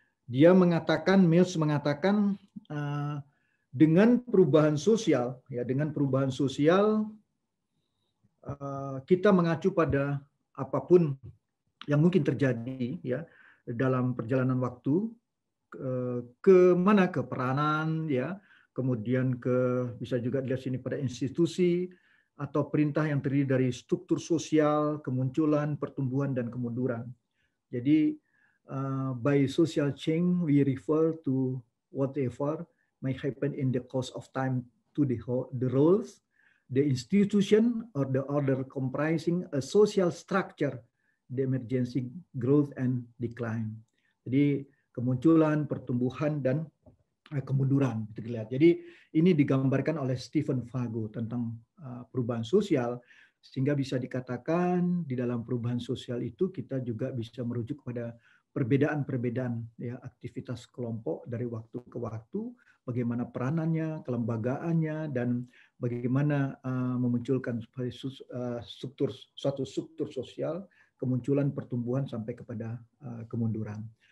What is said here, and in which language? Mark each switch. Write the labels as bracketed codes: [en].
[id] Dia mengatakan, Mills mengatakan dengan perubahan sosial, ya, dengan perubahan sosial kita mengacu pada apapun yang mungkin terjadi ya dalam perjalanan waktu ke mana, ke peranan ya, kemudian bisa juga dilihat sini pada institusi atau perintah yang terdiri dari struktur sosial, kemunculan, pertumbuhan dan kemunduran. Jadi [en] by social change we refer to whatever may happen in the course of time to the roles, the institution, or the order comprising a social structure, the emergency, growth, and decline. [id] Jadi kemunculan, pertumbuhan, dan kemunduran. Jadi ini digambarkan oleh Stephen Fago tentang perubahan sosial, sehingga bisa dikatakan di dalam perubahan sosial itu kita juga bisa merujuk pada perbedaan-perbedaan ya, aktivitas kelompok dari waktu ke waktu, bagaimana peranannya, kelembagaannya, dan bagaimana memunculkan suatu struktur sosial, kemunculan, pertumbuhan, sampai kepada kemunduran.